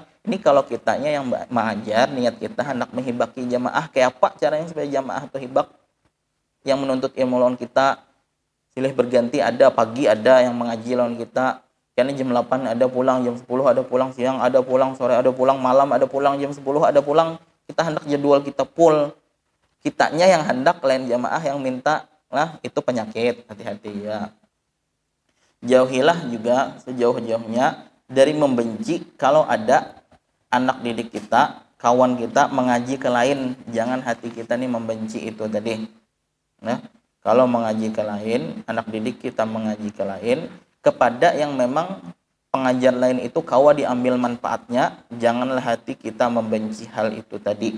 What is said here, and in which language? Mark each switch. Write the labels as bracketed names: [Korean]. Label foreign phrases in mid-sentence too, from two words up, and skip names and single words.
[Indonesian] Ini kalau kitanya yang mengajar, niat kita hendak menghibaki jamaah, kayak apa caranya supaya jamaah itu hibak? Yang menuntut ilmu lawan kita silih berganti, ada pagi ada yang mengaji lawan kita. Karena jam 8 ada pulang, jam 10 ada pulang, siang ada pulang, sore ada pulang, malam ada pulang, jam 10 ada pulang. Kita hendak jadwal kita full. Kitanya yang hendak, lain jamaah yang minta. Lah itu penyakit, hati-hati ya. Jauhilah juga sejauh-jauhnya dari membenci kalau ada anak didik kita, kawan kita mengaji ke lain. Jangan hati kita nih membenci itu tadi. Nah, kalau mengaji ke lain, anak didik kita mengaji ke lain, kepada yang memang pengajar lain itu kawa diambil manfaatnya, janganlah hati kita membenci hal itu tadi.